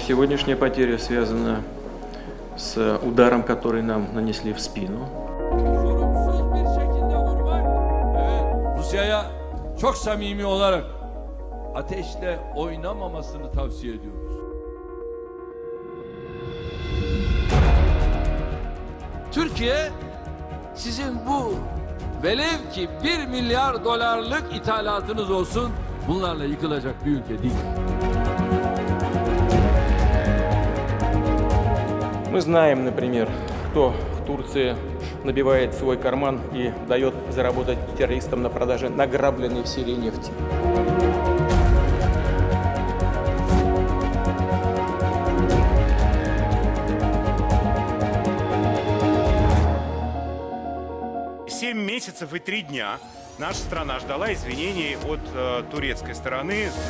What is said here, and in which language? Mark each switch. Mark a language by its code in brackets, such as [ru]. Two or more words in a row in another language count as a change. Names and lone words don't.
[ru] Сегодняшняя потеря связана с ударом, который нам нанесли в спину. [tr] Sorumsuz bir şekilde vurmak. Evet, Rusya'ya çok samimi olarak ateşle oynamamasını tavsiye ediyoruz. Türkiye sizin bu velev ki 1 milyar dolarlık ithalatınız olsun bunlarla yıkılacak bir ülke değil. [ru] Мы знаем, например, кто в Турции набивает свой карман и дает заработать террористам на продаже награбленной в Сирии нефти. Семь месяцев и 3 дня наша страна ждала извинений от турецкой стороны.